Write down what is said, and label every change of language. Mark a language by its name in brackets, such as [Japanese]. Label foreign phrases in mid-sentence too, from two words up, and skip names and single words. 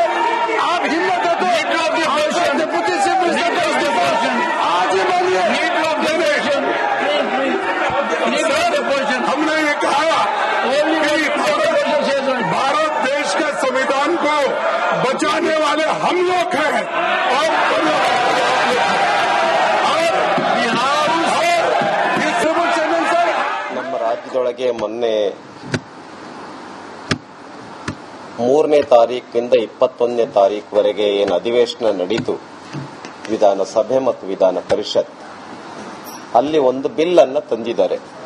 [Hindi] आप हिम्मत है तो [English] deputy chief minister [Hindi] का इस्तीफा आज ही मानिए. हमने ये कहा कि भारत देश के संविधान को बचाने वाले हम लोग हैं और [Kannada] ನಮ್ಮ ರಾಜ್ಯದೊಳಗೆ ಮೊನ್ನೆ 3ನೇ ತಾರೀಕಿನಿಂದ 21ನೇ ತಾರೀಕುವರೆಗೆ ಏನು ಅಧಿವೇಶನ ನಡೀತು ವಿಧಾನಸಭೆ ಮತ್ತು ವಿಧಾನ ಪರಿಷತ್, ಅಲ್ಲಿ ಒಂದು ಬಿಲ್ ಅನ್ನು ತಂದಿದ್ದಾರೆ.